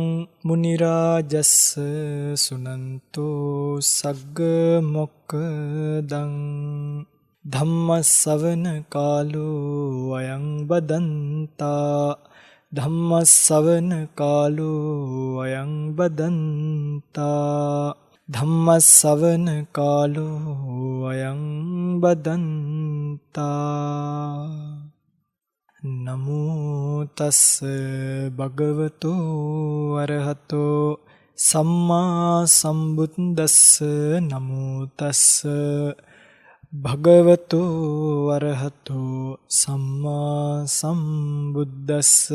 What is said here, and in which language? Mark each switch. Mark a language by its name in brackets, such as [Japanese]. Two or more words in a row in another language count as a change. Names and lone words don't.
[Pali] මුනි රාජස්ස සුනන්තෝ සග්ග මොක්ඛදං ධම්ම ශ්‍රවණ කාලෝ අයං බදන්තා ධම්ම ශ්‍රවණ කාලෝ අයං බදන්තා ධම්ම ශ්‍රවණ කාලෝ අයං බදන්තා. නමෝ තස්ස භගවතෝ අරහතෝ සම්මා සම්බුද්දස්ස. නමෝ තස්ස භගවතෝ අරහතෝ සම්මා සම්බුද්දස්ස.